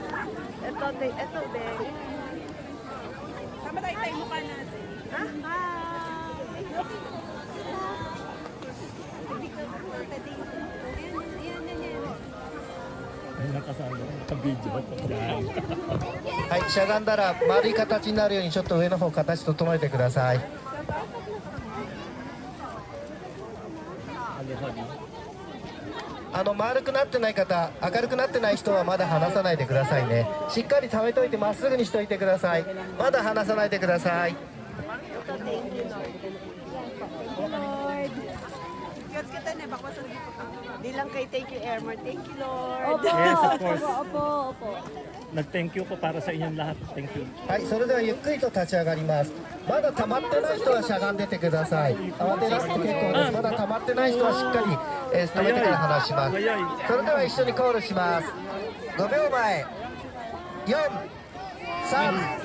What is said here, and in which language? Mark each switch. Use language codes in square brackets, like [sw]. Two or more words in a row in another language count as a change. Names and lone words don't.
[tl] Ito din. Tama tayo tayo mukha natin. Ayun ang kasama, naka-video. Yan. [ja] はい、しゃがんだら丸い形になるようにちょっと上の方形整えてください。丸くなってない方、明るくなってない人はまだ離さないでくださいね。しっかり溜めといてまっすぐにしといてください。まだ離さないでください。 [tl] Di lang kay [en] thank you, [tl] Airmar. [en] Thank you, Lord. Yes, of course. [tl] Nag-thank you po para sa inyong lahat. [en] Thank you. [ja] はい、それではゆっくりと立ち上がります。まだ溜まってない人はしゃがんでてください。慌てなくて結構です。まだ溜まってない人はしっかり、止めてから離します。それでは一緒にコールします。5秒前。4、3、